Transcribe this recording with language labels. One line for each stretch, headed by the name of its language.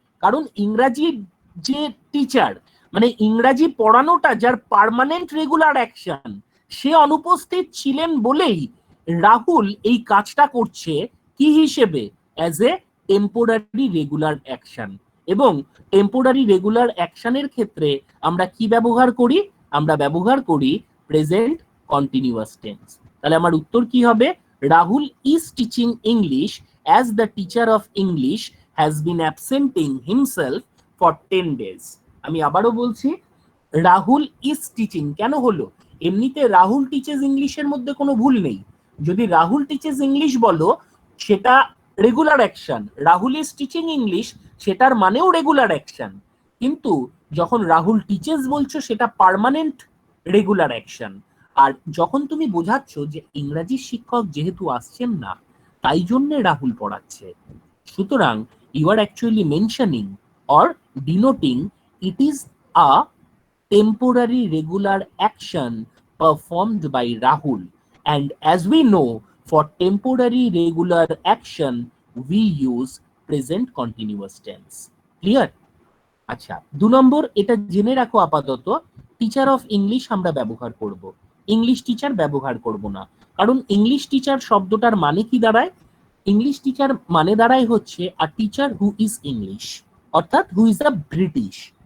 Bangla: কারণ ইংরাজি যে টিচার, মানে ইংরাজি পড়ানোটা যার পার্মানেন্ট রেগুলার অ্যাকশন, সে অনুপস্থিত ছিলেন বলেই রাহুল এই কাজটা করছে কি হিসেবে?
English: As a temporary regular action.
Bangla: এবং টেম্পোরারি রেগুলার অ্যাকশনের ক্ষেত্রে আমরা কি ব্যবহার করি? আমরা ব্যবহার করি প্রেজেন্ট কন্টিনিউয়াস টেন্স। তাহলে আমার উত্তর কি হবে?
English: Rahul is teaching English as the teacher of English has been absenting himself for 10 days.
Bangla: আমি আবারও বলছি,
English: Rahul is teaching
Bangla: কেন হলো? এমনিতে
English: Rahul teaches ইংলিশের
Bangla: মধ্যে কোনো ভুল নেই। যদি
English: Rahul teaches English
Bangla: বলো, সেটা regular action.
English: Rahul is teaching English,
Bangla: সেটার মানেও রেগুলার অ্যাকশন। কিন্তু যখন
English: Rahul teaches
Bangla: বলছো, সেটা পার্মানেন্ট রেগুলার অ্যাকশন। আর যখন তুমি বোঝাচ্ছ যে ইংরাজি শিক্ষক যেহেতু আসছেন না, তাই জন্য রাহুল পড়াচ্ছে, সুতরাং
English: You are actually mentioning or denoting it is a temporary regular action performed by Rahul. And as we know, for temporary regular action, we use present continuous tense. Clear?
Bangla: আচ্ছা, 2 নম্বর, এটা জেনে রাখো আপাতত, টিচার অফ ইংলিশ আমরা ব্যবহার করব, English teacher ব্যবহার করব না। কারণ ইংলিশ টিচার শব্দটার মানে কি দাঁড়ায়? ইংলিশ টিচার মানে দাঁড়ায় হচ্ছে
English: a teacher who is English,
Bangla: অর্থাৎ
English: Who is a British.